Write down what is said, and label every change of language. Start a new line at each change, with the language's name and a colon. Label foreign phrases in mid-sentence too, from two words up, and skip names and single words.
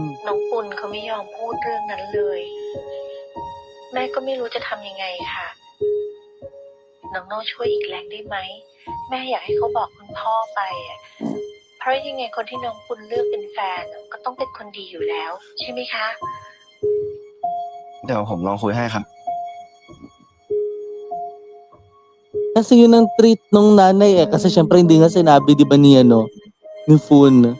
Thai: น้องปุณเขาไม่ยอมพูดเรื่องนั้นเลย แม่ก็ไม่รู้จะทำยังไงค่ะ น้องโน่ช่วยอีกแรงได้ไหม แม่อยากให้เขาบอกคุณพ่อไปอะเพราะยังไงคนที่น้องปุณเลือกเป็นแฟนก็ต้องเป็นคนดีอยู่แล้ว ใช่ไหมคะ เดี๋ยวผมลองคุยให้ครับ
Filipino: Kasi yun ang treat nung nanay eh. Kasi syempre hindi nga sinabi, di ba ni Fun.